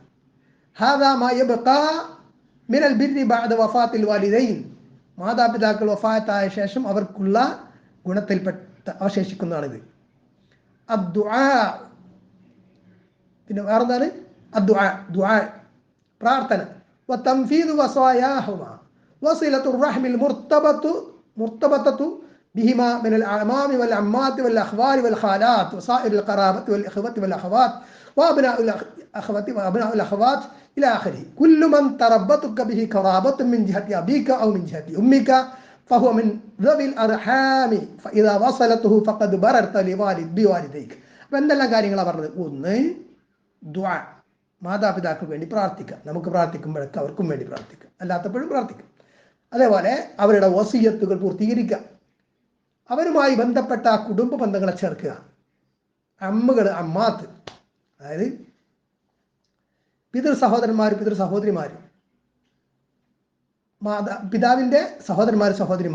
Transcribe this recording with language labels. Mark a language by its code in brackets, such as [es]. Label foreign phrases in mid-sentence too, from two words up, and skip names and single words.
[ar] هذا ما يبقى من البر بعد وفاة الوالدين, [ml] മാതാപിതാക്കൾ വഫാത്തായ ശേഷം അവർക്കുള്ള ഗുണത്തിൽപ്പെട്ട അവശേഷിക്കുന്നതാണിത്. അദ്ദുആ, പിന്നെ വേറെന്താണ്? ദുആ, പ്രാർത്ഥന. [ar] وتنفيذ وصاياهما وصلة الرحم المرتبطة بهما من الأعمام والعمات والأخوال والخالات وصائر القرابة والإخوة والأخوات وأبناء الأخوة وأبناء الأخوات إلى آخره. كل من تربطك به قرابة من جهة أبيك أو من جهة أمك فهو من ذوي الأرحام فإذا وصلته فقد بررت بوالديك. [ml] എന്തെല്ലാം കാര്യങ്ങളാണ് പറഞ്ഞത്? ഒന്ന്, ദുആ, മാതാപിതാക്കൾക്ക് വേണ്ടി പ്രാർത്ഥിക്കുക. നമുക്ക് പ്രാർത്ഥിക്കുമ്പോഴൊക്കെ അവർക്കും വേണ്ടി പ്രാർത്ഥിക്കുക, അല്ലാത്തപ്പോഴും പ്രാർത്ഥിക്കുക. അതേപോലെ അവരുടെ വസിയത്തുകൾ പൂർത്തീകരിക്കുക. അവരുമായി ബന്ധപ്പെട്ട കുടുംബ ബന്ധങ്ങളെ ചേർക്കുക. അമ്മകൾ, അമ്മാത്ത്, അതായത് പിതൃ സഹോദരന്മാർ, പിതൃ സഹോദരിമാർ, പിതാവിൻ്റെ സഹോദരന്മാർ, സഹോദരിമാർ,